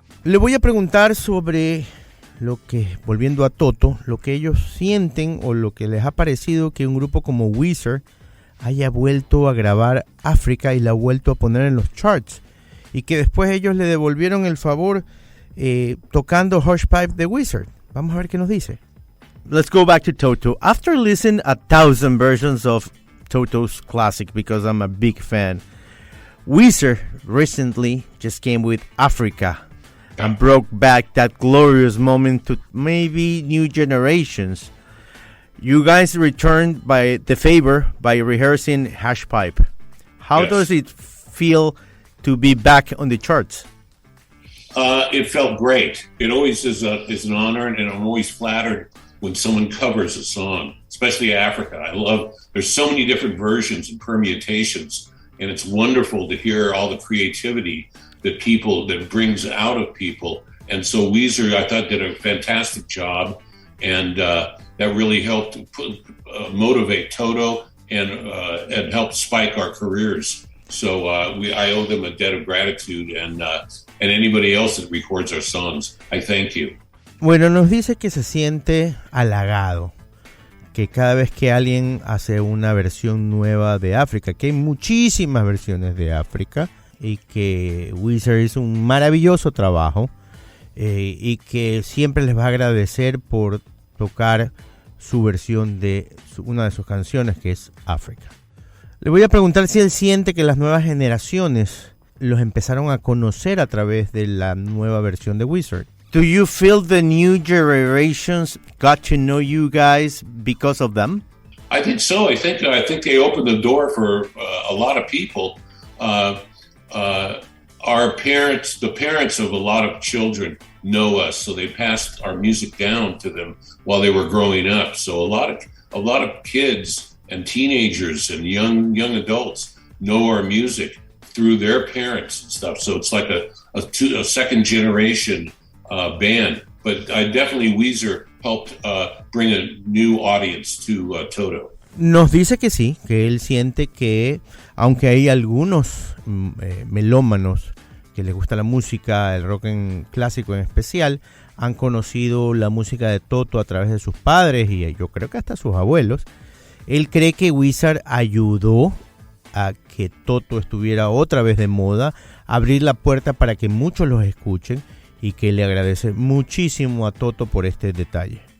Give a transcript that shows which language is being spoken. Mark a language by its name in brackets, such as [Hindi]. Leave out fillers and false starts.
[Spanish] Le voy a preguntar sobre lo que, volviendo a Toto, lo que ellos sienten o lo que les ha parecido que un grupo como Weezer haya vuelto a grabar África y la ha vuelto a poner en los charts, y que después ellos le devolvieron el favor tocando Hush Pipe de Weezer. Vamos a ver qué nos dice. [English] Let's go back to Toto. After listening 1,000 versions of Toto's classic, because I'm a big fan, Weezer recently just came with Africa and brought back that glorious moment to maybe new generations. You guys returned by the favor by rehearsing Hash Pipe. How does it feel to be back on the charts? It felt great. It always is an honor, and I'm always flattered when someone covers a song, especially Africa. There's so many different versions and permutations, and it's wonderful to hear all the creativity that brings out of people. And so Weezer, I thought, did a fantastic job, and that really helped motivate Toto and helped spike our careers. So I owe them a debt of gratitude, and anybody else that records our songs, I thank you. [Spanish] Bueno, nos dice que se siente halagado, que cada vez que alguien hace una versión nueva de África, que hay muchísimas versiones de África, y que Weezer hizo un maravilloso trabajo, y que siempre les va a agradecer por tocar su versión de una de sus canciones, que es África. Le voy a preguntar si él siente que las nuevas generaciones los empezaron a conocer a través de la nueva versión de Weezer. [English] Do you feel the new generations got to know you guys because of them? I think so. I think they opened the door for a lot of people. Our parents, the parents of a lot of children, know us, so they passed our music down to them while they were growing up. So a lot of kids and teenagers and young adults know our music through their parents and stuff. So it's like a second generation band. But Weezer helped bring a new audience to Toto. [Spanish] Nos dice que sí, que él siente que aunque hay algunos melómanos que les gusta la música, el rock clásico en especial, han conocido la música de Toto a través de sus padres y yo creo que hasta sus abuelos. Él cree que Weezer ayudó a que Toto estuviera otra vez de moda, abrir la puerta para que muchos los escuchen, y que le agradece muchísimo a Toto por este detalle.